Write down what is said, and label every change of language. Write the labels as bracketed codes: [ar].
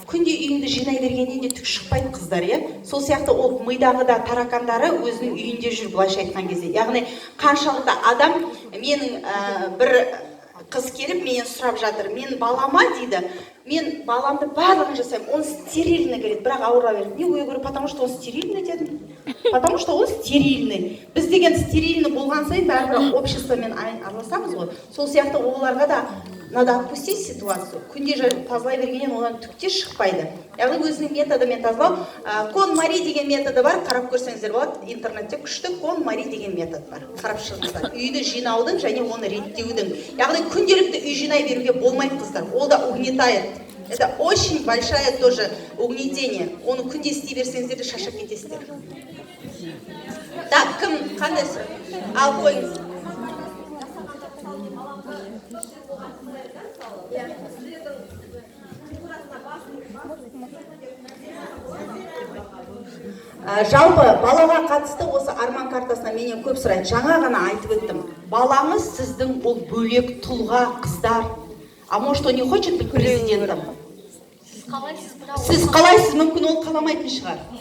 [kk] Күнде үйіңді жинай бергеннен де түк шықпайды, қыздар, Сол сияқты ол мидағы да таракандары өзінің үйінде жүр, былайша айтқан кезде. Яғни қаншалықты адам, менің бір қыз келіп менен сұрап жатыр, мен балама дейді, мен баламды барлығын жасаймын, [ru] он стерильный говорит, [kk] бірақ ауыра береді. [ru] Не, я говорю, потому что он стерильный [kk] дедім. [ru] Потому что он стерильный. [kk] Біз деген стерильный болған сайын бәрібір обществомен араласамыз ғой. Сол сияқты оларға да [ru] надо отпустить ситуацию. [kk] Күнде тазалай бергеннен одан түк те шықпайды. Яғни өзінің методымен тазалау. KonMari деген методы бар, қарап көрсеңіздер болады. Интернетте күшті KonMari деген метод бар. Қарап шығыңыздар. Үйді жинаудың және оны реттеудің. Яғни күнделікті үй жинай беруге болмайды, қыздар. Ол да [ru] угнетает. Это очень большое тоже угнетение. [kk] Оны күнде істей берсеңіздер де шашып кетесіздер. Так, кім қандай сұрақ? Ал қойыңыз. Жалпы балаға қатысты осы арман картасына менен көп сұрайды. Жаңа ғана айтып өттім. Балаңыз сіздің ол бөлек тұлға, қыздар. [ru] А может, он не хочет быть президентом? [kk] Сіз қалайсыз, мүмкін ол қаламайтын шығар.